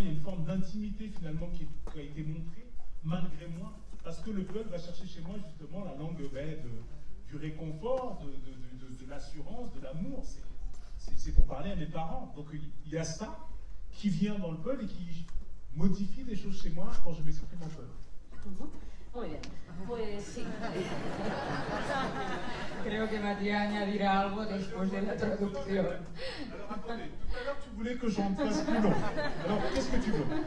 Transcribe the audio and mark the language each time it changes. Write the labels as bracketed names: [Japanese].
[French] Il y a une forme d'intimité finalement qui a été montrée, malgré moi, parce que le Peul va chercher chez moi justement la langue du réconfort, de l'assurance, de l'amour. c'est pour parler à mes parents. Donc il y a ça qui vient dans le Peul et qui modifie des choses chez moi quand je m'exprime en Peul. [Spanish] Muy bien, pues sí. Creo que Matías añadirá algo después de la traducción. [French] Alors attendez, tout à l'heure tu voulais que j'en fasse plus long. Alors qu'est-ce que tu veux?